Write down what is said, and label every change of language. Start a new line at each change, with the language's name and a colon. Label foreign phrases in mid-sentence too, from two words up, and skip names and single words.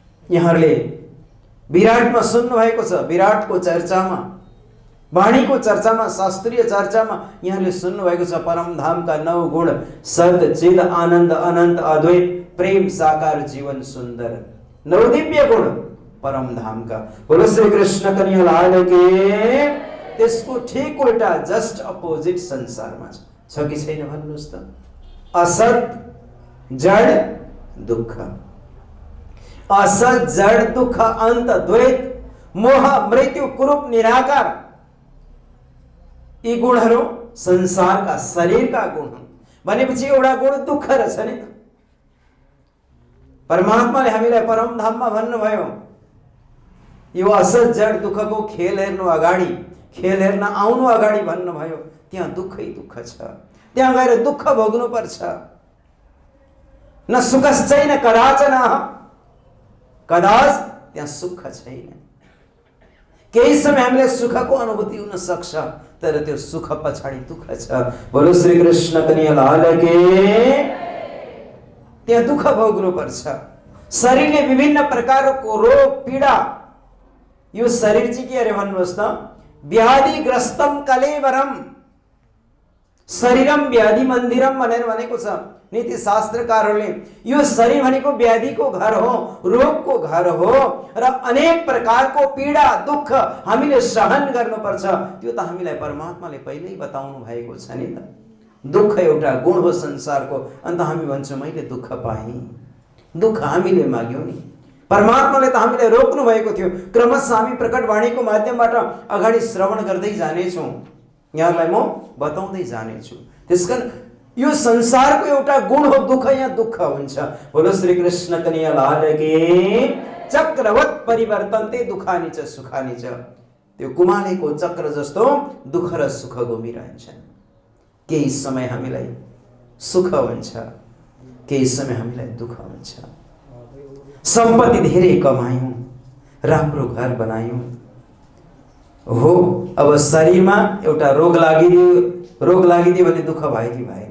Nepali: यहाँहरूले विराटमा सुन्नुभएको छ, विराटको चर्चामा, वाणीको चर्चामा, शास्त्रीय चर्चामा यहाँले सुन्नुभएको छ परमधामका 9 गुण, सत चिद आनन्द अनन्त अद्वैत प्रेम साकार जीवन सुन्दर, 9 दिव्य गुण परमधामका।
Hindi: बोलो श्री कृष्ण कन्हैया लाल की।
Nepali: त्यसको ठीक उल्टा
English: just opposite
Nepali: संसारमा छ कि छैन भन्नुस् त? असत जड दुःख, असत जड दुःख अन्त द्वैत मोह मृत्यु कुरूप निराकार, यी गुणहरू संसारका शरीरका गुण हुन् भनेपछि एउटा गुण दुःख रहेछ नि त। परमात्माले हामीलाई परमधाममा भन्नुभयो यो असत जड दुःखको खेल हेर्नु अगाडि, खेल हेर्न आउनु अगाडि भन्नुभयो त्यहाँ दुःखै दुःख छ, त्यहाँ गएर दुःख भोग्नु पर्छ।
Sanskrit: न सुखश्चैन कदाचन, कदाच
Nepali: त्यहाँ सुख छैन। केही समय हामीले सुखको अनुभूति हुन सक्छ तर त्यो सुख पछाडि दुःख छ।
Hindi: बोलो श्री कृष्ण कन्हैया लाल की।
Nepali: त्यहाँ दुःख भोग्नु पर्छ। शरीरले विभिन्न प्रकारको रोग पीडा, यो शरीर चाहिँ के अरे भन्नुहोस् त?
Sanskrit: व्याधिग्रस्तम कलेवरम, शरीरम व्याधि मन्दिरम
Nepali: भनेर भनेको छ नीति शास्त्रकारहरूले। यो शरीर भनेको व्याधिको घर हो, रोगको घर हो र अनेक प्रकारको पीडा दुःख हामीले सहन गर्नुपर्छ। त्यो त हामीलाई परमात्माले पहिल्यै बताउनु भएको छ नि त। दुःख एउटा गुण हो संसारको, अन्त हामी भन्छौँ मैले दुःख पाएँ। दुःख हामीले माग्यौँ नि, परमात्माले त हामीलाई रोक्नु भएको थियो। क्रमशः हामी प्रकट वाणीको माध्यमबाट अगाडि श्रवण गर्दै जानेछौँ, यहाँलाई म बताउँदै जानेछु। त्यसकारण यो संसारको एउटा गुण हो दुःख, यहाँ दुःख हुन्छ।
Hindi: बोलो श्री कृष्ण कन्हैया लाल की।
Sanskrit: चक्रवत परिवर्तन्ते दुखानि च सुखानि च,
Nepali: त्यो कुमालेको चक्र जस्तो दुःख र सुख घुमिरहन्छन्। केही समय हामीलाई सुख हुन्छ, केही समय हामीलाई दुःख हुन्छ। सम्पत्ति धेरै कमायौँ, राम्रो घर बनायौँ, हो अब शरीरमा एउटा रोग लागिदियो भने दुःख भयो कि भएन?